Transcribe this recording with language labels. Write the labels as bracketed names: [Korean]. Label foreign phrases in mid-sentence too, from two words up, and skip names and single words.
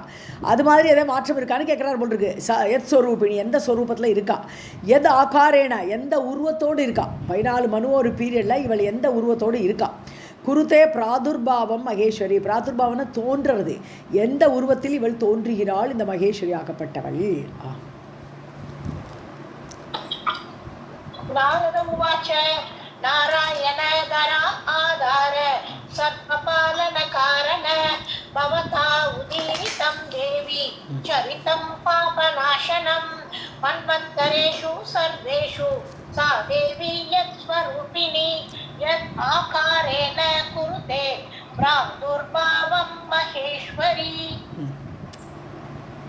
[Tamil] அது மாதிரி எதாவது மாற்றம் இருக்கான்னு கேட்குறாரு போல் இருக்கு. [Sanskrit] यत् स्वरूपिणी, [Tamil] எந்த ஸ்வரூபத்தில் இருக்கா, எது ஆகாரேனா, எந்த உருவத்தோடு இருக்கா. 14 மனு ஒரு பீரியடில் இவள் எந்த உருவத்தோடு இருக்கா. [Sanskrit] कुरुते प्रादुर्भावं महेश्वरी, [Tamil] பிராதுர்பாவனை தோன்றுறது, எந்த உருவத்தில் இவள் தோன்றுகிறாள் இந்த மகேஸ்வரி ஆக்கப்பட்டவள். [Sanskrit] नारायण दरा आधार सर्वपालन कारण भवता उदीरितं देवी चरितं पापनाशनं मन्वन्तरेषु सर्वेषु सा देवी यत्स्वरूपिणी यत् आकारेण कुरुते प्रादुर्भावं महेश्वरी.